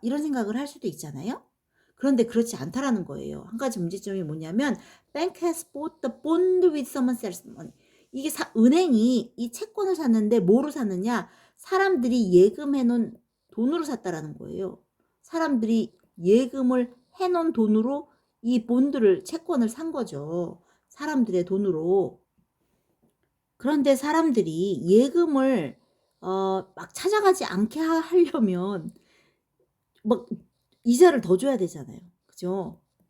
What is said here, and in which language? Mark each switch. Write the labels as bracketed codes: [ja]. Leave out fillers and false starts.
[ko] 이런 생각을 할 수도 있잖아요. 그런데 그렇지 않다라는 거예요. 한 가지 문제점이 뭐냐면 [en] bank has bought the bond with someone else's money. [ko] 이게 은행이 이 채권을 샀는데 뭐로 샀느냐? 사람들이 예금해 놓은 돈으로 샀다라는 거예요. 사람들이 예금을 해 놓은 돈으로 이 본드를 채권을 산 거죠. 사람들의 돈으로. 그런데 사람들이 예금을 막 찾아가지 않게 하려면 막 이자를 더 줘야 되잖아요. 그죠?